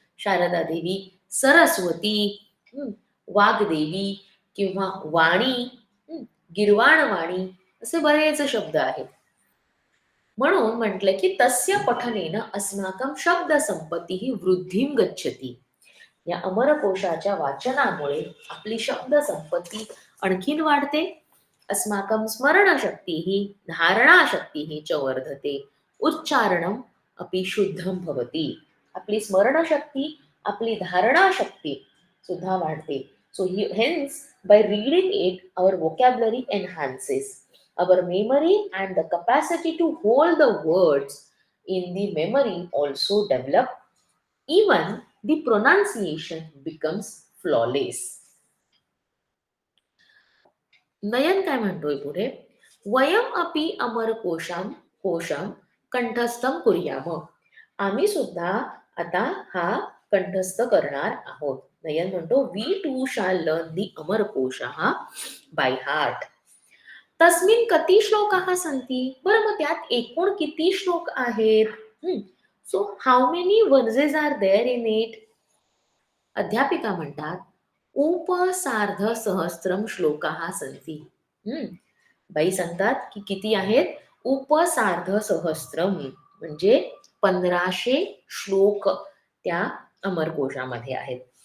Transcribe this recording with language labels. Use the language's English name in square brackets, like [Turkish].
[Marathi] शारदा देवी, सरस्वती, वाग्देवी किंवा वाणी, गिरवाण वाणी, असे बरेच शब्द आहेत. म्हणून म्हटलं की [Sanskrit] तस्य पठनेन अस्माकं शब्द संपत्ती वृद्धिं गच्छति. [Marathi] या अमरकोशाच्या वाचनामुळे आपली शब्द संपत्ती आणखीन वाढते. [Sanskrit] अस्माकं स्मरणशक्तिः धारणाशक्तिः च वर्धते, उच्चारणम् अपि शुद्धं भवति. [Marathi] आपली स्मरणशक्ती, आपली धारणाशक्ती सुद्धा वाढते. [English] So hence, by reading it, our vocabulary enhances. Our memory and the capacity to hold the words in the memory also develop. Even the pronunciation becomes flawless. [Marathi] नयन काय म्हणतोय पुढे, [Sanskrit] वयम अपि अमर कोशम कंठस्थम कुर्याम. [Marathi] आम्ही सुद्धा आता हा कंठस्थ करणार आहोत. नयन म्हणतो, [English] We too shall learn the Amarakosha by heart. [Sanskrit] तस्मिन कति श्लोकाः सन्ति. [Marathi] बरं, मग त्यात एकूण किती श्लोक आहेत? [English] So how many verses are there in it? [Marathi] अध्यापिका म्हणतात, [Sanskrit] उपसार्ध सहस्त्रम श्लोकाः सन्ति. [Marathi] बाई सांगतात की किती आहेत? [Sanskrit] उपसार्ध सहस्त्रम, [Marathi] म्हणजे 1500 श्लोक त्या अमरकोशामध्ये आहेत.